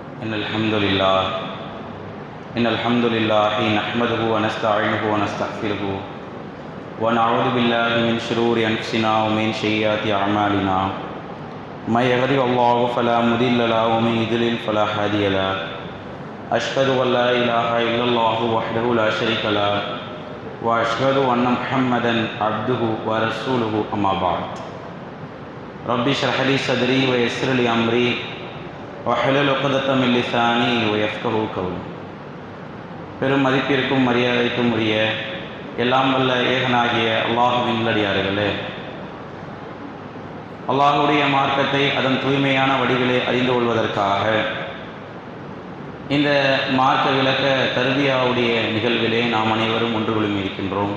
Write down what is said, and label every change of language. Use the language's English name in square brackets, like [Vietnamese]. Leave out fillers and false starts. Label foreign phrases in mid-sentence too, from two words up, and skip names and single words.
[Arabic] إن الحمد لله نحمده ونستعينه ونستغفره ونعوذ بالله من شرور أنفسنا و من سيئات أعمالنا من يهده الله فلا مضل له ومن يضلل فلا هادي له أشهد أن لا إله إلا الله وحده لا شريك له وأشهد أن محمدا عبده ورسوله أما بعد رب اشرح لي صدري ويسر لي أمري واحلل عقدة من لساني ويفقهوا قولي. [Tamil] பெரும் மதிப்பிற்கும் மரியாதைக்கும் உரிய எல்லாம் வல்ல ஏகனாகிய அல்லாஹ்வின் நல்லடியார்களே, அல்லாஹ்வுடைய மார்க்கத்தை அதன் தூய்மையான வடிவிலே அறிந்து கொள்வதற்காக இந்த மார்க்க விளக்க தர்பியாவுடைய நிகழ்விலே நாம் அனைவரும் ஒன்று குழுமி இருக்கின்றோம்.